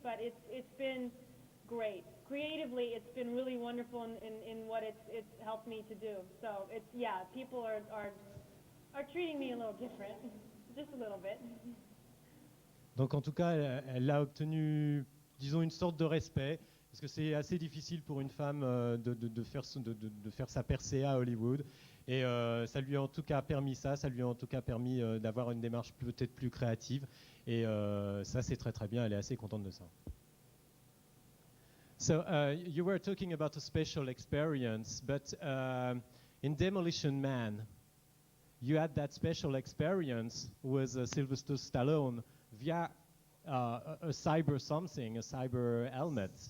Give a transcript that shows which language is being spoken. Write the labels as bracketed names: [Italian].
[English] But it's been great. Creatively, it's been really wonderful in what it's helped me to do. So people are treating me a little different, just a little bit. [French] Donc en tout cas, elle a obtenu, disons, une sorte de respect, parce que c'est assez difficile pour une femme de faire sa percée à Hollywood. Et ça lui a en tout cas permis d'avoir une démarche peut-être plus créative. Et ça, c'est très très bien, elle est assez contente de ça. [English] So you were talking about a special experience, but in Demolition Man, you had that special experience with Sylvester Stallone via a cyber something, a cyber helmet.